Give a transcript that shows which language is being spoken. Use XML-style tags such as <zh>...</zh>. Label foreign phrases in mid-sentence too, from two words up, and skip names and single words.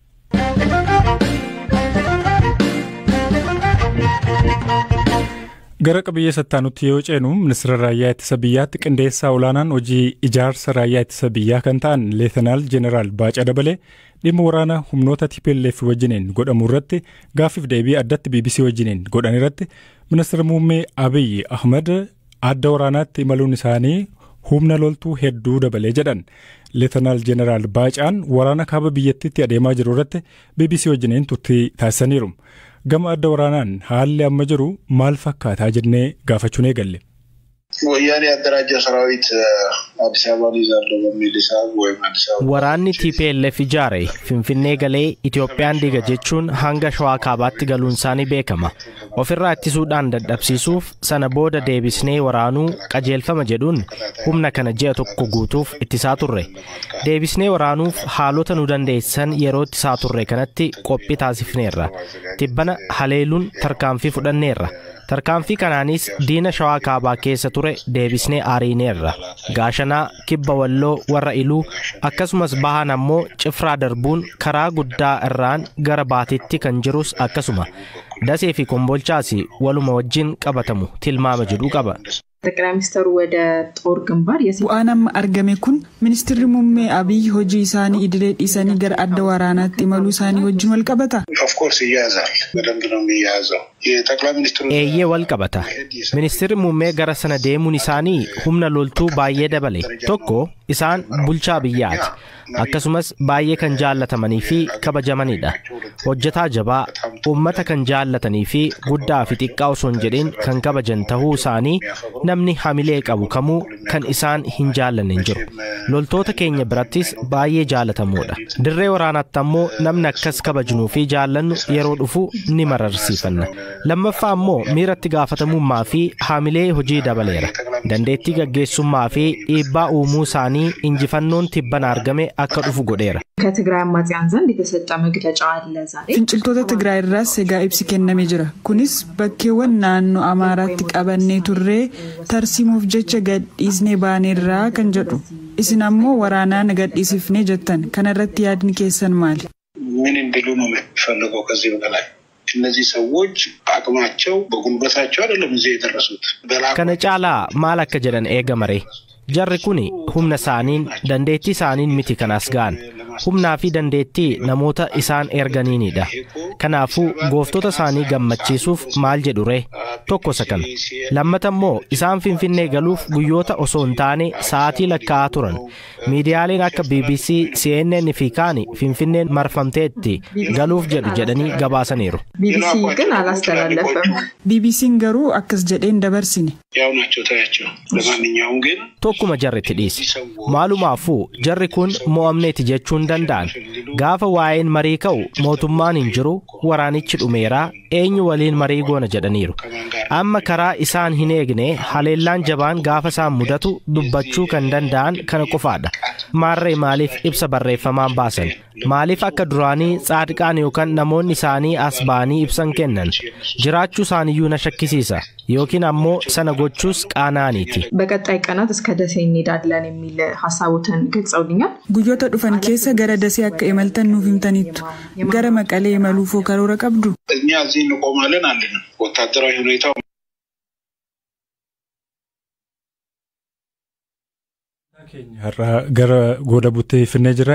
<om>Gara qabiyyee sattaanutti yoo ceenu ministeera raayyaa ittisa biyyaatti qindeessaa olaanaan hojii ijaarsa raayyaa ittisa biyyaa kan ta'an Leetanaal Jeneraal Baacaa Dabalee dhimma waraana humnoota TPLF wajjiniin godhamu irratti gaaffiif deebii addatti BBC wajjiniin godhan irratti ministeera muummee Abiy Ahmed adda waraanaatti imaluun isaanii humna loltuu hedduu dabalee jedhan. Leetanaal Jeneraal Baacaan waraana kaaba biyyattiitti adeemaa jiru irratti BBC wajjiniin turtii taasisaniiru. Gama adda waraanaan haalli amma jiru maal fakkaataa jennee gaafachuun eegalle.</om> <am>ወያኔ ያደራጀ ሰራዊት አዲስ አበባ ይዛል በሚል ሂሳብ ወይ አዲስ አበባ</am> <om>waraanni TPLF ijaare Finfinnee galee Itoophiyaan diga jechuun hanga Shawaa Kaabaatti galuun isaanii beekama. Ofirraa ittisuudhaan dadhabsiisuuf sana booda deebisnee waraanuu qajeelfama jedhuun humna kana ji'a tokko guutuuf ittisaa turre. Deebisnee waraanuuf haalota nu dandeessan yeroo ittisaa turre kanatti qophii taasifneerra. Tibbana haleeluun tarkaanfii fudhanneerra. Tarkaanfii kanaanis diina Shawaa Kaabaa keessa ture deebisnee aariineerra. Gaashanaa, Kibba Walloo, warra Iluu akkasumas bahan ammoo Cifraa darbuun karaa guddaa irraan gara Baatiitti kan jirus akkasuma. Dasee fi Kombolchaas waluma wajjin qabatamu tilmaama jedhu qaba.</om> <am>ጠቅላይ ሚኒስትሩ ወደ ጦር ግንባር</am> <om>bu'aan argame kun ministeerri muummee Abiy hojii isaanii idilee dhiisanii gara adda waraanaatti imaluu isaanii wajjin wal qabata.</om> <en>Of course</en> <am>ይያዛል በደንብ ነው የሚያዘው. የጠቅላይ ሚኒስትሩ</am> <om>eeyyee wal qabata. Ministeerri muummee gara sana deemuun isaanii humna loltuu baay'ee dabale. Tokko isaan bulchaa biyyaati. Akkasumas baay'ee kan jaallatamanii fi kabajamanidha. Hojjetaa jabaa, uummata kan jaallatanii fi guddaa fi xiqqaa osoo hin jedhin kan kabajan tahuu isaanii namni hamilee qabu kamuu kan isaan hin jaallanne hin jiru. Loltoota keenya birattis baay'ee jaallatamoodha. Dirree waraanaatti ammoo namni akkas kabajnuu fi jaallannu yeroo dhufu ni mararsiifanna. Lammaffaa ammoo miiratti gaafatamummaa fi hamilee hojii dabaleera. Dandeettii gaggeessummaa fi dhiibbaa uumuu isaanii injifannoon tibban argame akka dhufu godheera.</om> <am>ከትግራይ አማጽያን ዘንድ የተሰጠ መግለጫ አለ ዛሬ</am> <om>finciltoota Tigraay irraas egaa ibsi kennamee jira. Kunis bakkeewwan naannoo Amaaraatti qabannee turree tarsiimuuf jecha gadhiisnee baaneerraa kan jedhu. Isin ammoo waraanaan gadhiisifnee jettan. Kana irratti yaadni keessan maali?</om> <am>ምን እንዲሉ ነው የሚፈልገው ከዚህ በላይ? እነዚህ ሰዎች አቅማቸው በጉልበታቸው አይደለም እዚህ የደረሱት።</am> <om>Kana caalaa maal akka jedhan eegamare. Jarri kuni humna isaaniin dandeettii isaaniin miti kanas ga'an. Humnaa fi dandeettii namoota isaan erganiinidha. Kanaafuu gooftota isaanii gammachiisuuf maal jedhu ree? Tokko isa kana. Lammata immoo isaan Finfinnee galuuf guyyoota osoo hin taane sa'aatii lakkaa'aa turan. Miidiyaaleen akka BBC, CNN fi kaani Finfinneen marfamteetti galuuf jedhu jedhanii gabaasaniiru.</om> <am>ቢቢሲ ግን አላስተላለፈም።</am> <om>BBC'n garuu akkas jedheen dabarsine.</om> <am>ያው ናቸው ታያቸው። ለማንኛውም ግን</am> <om>Tokkuma jarritti dhiisi. Maalumaafuu jarri kun mo'amneeti jechuun danda'an. Gaafa waa'een marii ka'u mootummaan hin jiru, waraanichi dhumeeraa, eenyu waliin marii goona jedhaniiru. Amma karaa isaan hin eegne haleellaan jabaan gaafa isaan mudatu dubbachuu kan danda'an kana qofaadha. Maarree maaliif ibsa barreeffamaan baasan? Maaliif akka duraanii Tsaadiqaan yookaan namoonni isaanii as ba'anii ibsan kennan? Jiraachuu isaaniyyuu na shakkisiisa. Yookiin ammoo sana gochuus qaanaaniiti.</om> <am>በቀጣይ ቀናት እስከ ደሴ እንሄዳለን የሚል ሐሳቦትን ገልጸውልኛል።</am> <om>Guyyoota dhufan keessa gara Dasee akka imaltan nuuf himtaniittu. Gara Maqalee imaluufoo karoora qabdu?</om> <am>እኛ እዚህ እንቆማለን አለን። ወታደራዊ ሁኔታው</am> <om>har'a gara gooda buttee Finfinnee jira.</om>